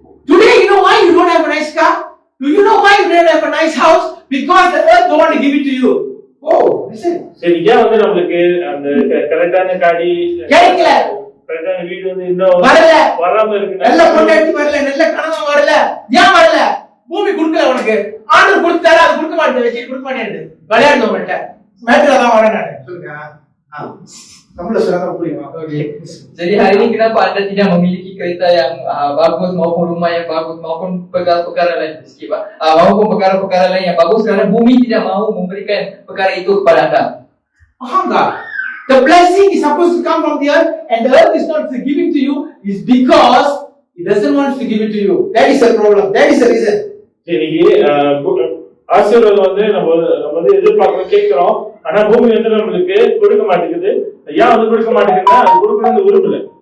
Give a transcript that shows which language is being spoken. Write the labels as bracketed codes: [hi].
[en] Today you know why you don't have a nice car? Do you know why you don't have a nice house? Because the earth don't want to give it to you. Oh, listen. [ta] சரி, ஏன் வந்து நம்மளுக்கு அந்த கரெக்டான காடி கிடைக்கல, கரெக்டான வீடு வந்து இன்னும் வராம இருக்கு? நல்ல பொண்டாட்டி வரல, நல்ல கணவன் வரல. ஏன் வரல? பூமி கொடுக்கல உனக்கு. ஆண்டவர் கொடுத்தாரு, அது கொடுக்க மாட்டேன், வச்சு கொடுக்க மாட்டேன். விளையாடுங்க உங்கள்கிட்ட. மேட்டர் தான் வரேன் நான். சொல்லுங்க. தமிழ்ல சொன்னா புரியுமா? [ms] Okey. Jadi hari ini kenapa Anda tidak memiliki kereta yang bagus maupun rumah yang bagus maupun perkara-perkara lain sikit Pak. Maupun perkara-perkara lain yang bagus kerana bumi tidak mahu memberikan perkara itu kepada Anda. Faham tak? [en] The blessing is supposed to come from the earth and the earth is not giving to you is because it doesn't want to give it to you. That is the problem. That is the reason. [ta] சரி, ஆசீர்வாதம் வந்து நம்ம வந்து எதிர்பார்க்கிறோம், கேட்கிறோம். ஆனா பூமி வந்து நம்மளுக்கு கொடுக்க மாட்டேங்குது. ஏன் வந்து கொடுக்க மாட்டேங்குதுன்னா அது கொடுக்கணும்னு விரும்பல.